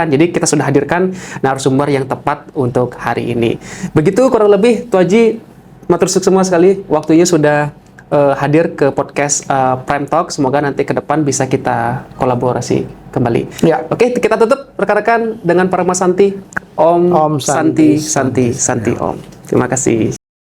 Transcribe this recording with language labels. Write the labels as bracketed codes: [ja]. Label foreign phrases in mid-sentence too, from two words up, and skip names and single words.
[id] Jadi kita sudah hadirkan narasumber yang tepat untuk hari ini. Begitu kurang lebih Tuh Haji, matur sukses semua sekali. Waktunya sudah hadir ke podcast Prime Talk. Semoga nanti ke depan bisa kita kolaborasi kembali. Ya. Oke, kita tutup rekan-rekan dengan Parama Santi. Om [sa] Om Santi, Santi, Santi, Santi Om. [id] Terima kasih.